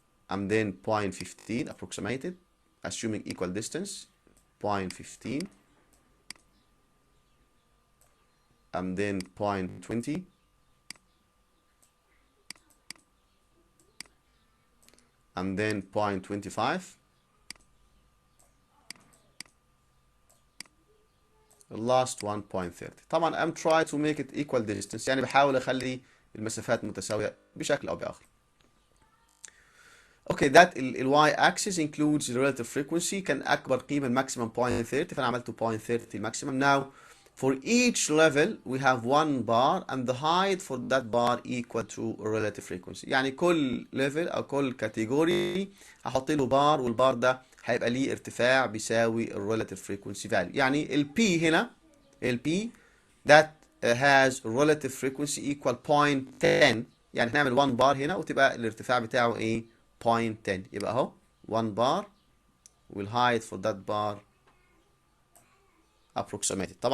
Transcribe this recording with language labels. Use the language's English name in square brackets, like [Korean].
[English] and then 0.15 approximated assuming equal distance 0.15 and then 0.20 and then 0.25 the last one 0.30. [Arabic] طبعا [English] I'm trying to make it equal distance، [Arabic] يعني بحاول اخلي المسافات متساوية بشكل او باخر. [English] Okay, that ال y axis includes the relative frequency، [Arabic] كان اكبر قيمة [English] maximum 0.30 [Arabic] فانا عملته [English] 0.30 maximum. Now for each level we have one bar and the height for that bar equal to a relative frequency. [Arabic] يعني كل level او كل category هحط له بار، والبار ده هيبقى ليه ارتفاع بيساوي ال relative frequency value. يعني ال P هنا ال P [English] that has relative frequency equal 0.10، [Arabic] يعني هنعمل 1 بار هنا وتبقى الارتفاع بتاعه ايه 0.10، يبقى اهو 1 بار والهايت [English] for that bar approximated.